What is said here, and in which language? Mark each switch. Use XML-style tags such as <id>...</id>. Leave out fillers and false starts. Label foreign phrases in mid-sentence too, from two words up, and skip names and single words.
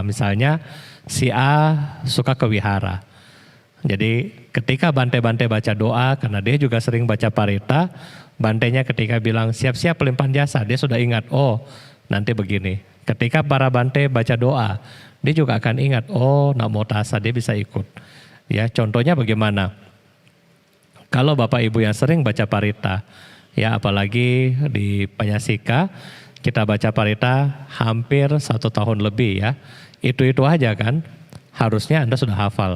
<id>Misalnya si A suka ke wihara. Jadi ketika Bante baca doa, karena dia juga sering baca parita, Bantenya ketika bilang siap-siap pelimpahan jasa, dia sudah ingat, oh nanti begini. Ketika para Bante baca doa, dia juga akan ingat,</id> <pi>oh namo tassa,</pi> <id>dia bisa ikut. Ya contohnya bagaimana? Kalau Bapak Ibu yang sering baca parita, ya apalagi di Panyasika, kita baca parita hampir 1 tahun lebih ya. Itu aja kan, harusnya Anda sudah hafal.</id>